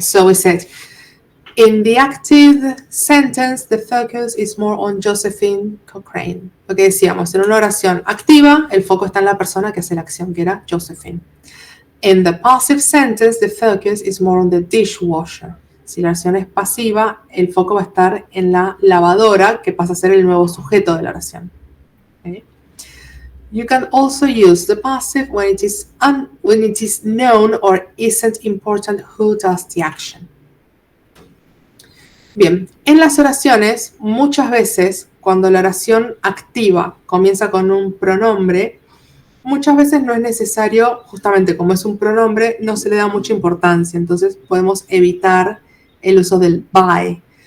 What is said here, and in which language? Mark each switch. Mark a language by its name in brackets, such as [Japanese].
[English] So we said, in the active sentence, the focus is more on Josephine Cochrane. [Spanish] Lo que decíamos, en una oración activa, el foco está en la persona que hace la acción, que era Josephine. [English] In the passive sentence, the focus is more on the dishwasher. [Spanish] Si la oración es pasiva, el foco va a estar en la lavadora, que pasa a ser el nuevo sujeto de la oración. [English] Okay. You can also use the passive when it is known or isn't important who does the action. [Spanish] Bien, en las oraciones, muchas veces, cuando la oración activa comienza con un pronombre, muchas veces no es necesario, justamente como es un pronombre, no se le da mucha importancia. Entonces podemos evitar el uso del by.